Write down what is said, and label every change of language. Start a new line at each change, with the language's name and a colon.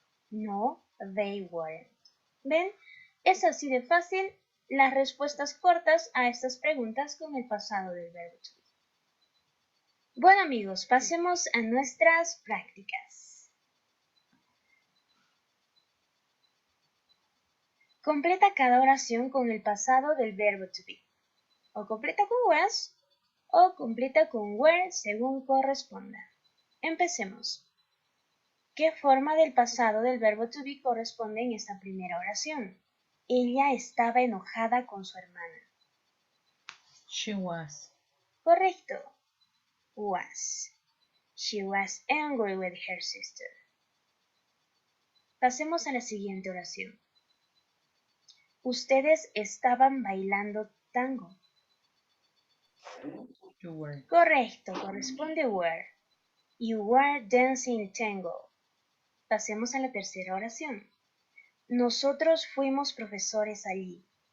English: No, they weren't.
Spanish: ¿Ven? Es así de fácil las respuestas cortas a estas preguntas con el pasado del verbo to be. Bueno amigos, pasemos a nuestras prácticas. Completa cada oración con el pasado del verbo to be. O completa con was o completa con were según corresponda. Empecemos. ¿Qué forma del pasado del verbo to be corresponde en esta primera oración? Ella estaba enojada con su hermana.
English: She was.
Spanish: Correcto. Was.
English: She was angry with her sister.
Spanish: Pasemos a la siguiente oración. Ustedes estaban bailando tango.
English: You were.
Spanish: Correcto, corresponde were.
English: You were dancing tango.
Spanish: Pasemos a la tercera oración. Nosotros fuimos profesores allí.